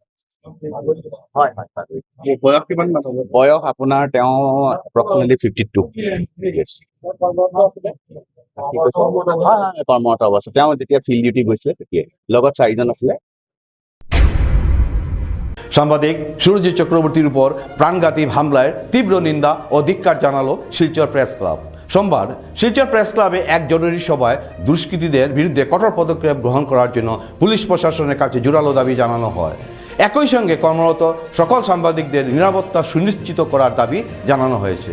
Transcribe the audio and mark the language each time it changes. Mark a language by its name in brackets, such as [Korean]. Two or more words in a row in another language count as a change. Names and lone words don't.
[Assamese] হয় হয়। বয়স কিমান? বয়স আপোনাৰ তেওঁ [English] approximately 52 years. [Assamese] কৰ্মৰত অৱস্থা, তেওঁ যেতিয়া [English] field duty [Assamese] গৈছিলে তেতিয়াই, লগত 4জন আছিলে। [Bangla] সাংবাদিক সুরজিৎ চক্রবর্তীর উপর প্রাণঘাতী হামলায় তীব্র নিন্দা ও ধিক্কার জানালো শিলচর প্রেস ক্লাব। সোমবার শিলচর প্রেস ক্লাবে এক জরুরি সভায় দুষ্কৃতীদের বিরুদ্ধে কঠোর পদক্ষেপ গ্রহণ করার জন্য পুলিশ প্রশাসনের কাছে জোরালো দাবি জানানো হয়। একই সঙ্গে কর্মরত সকল সাংবাদিকদের নিরাপত্তা সুনিশ্চিত করার দাবি জানানো হয়েছে।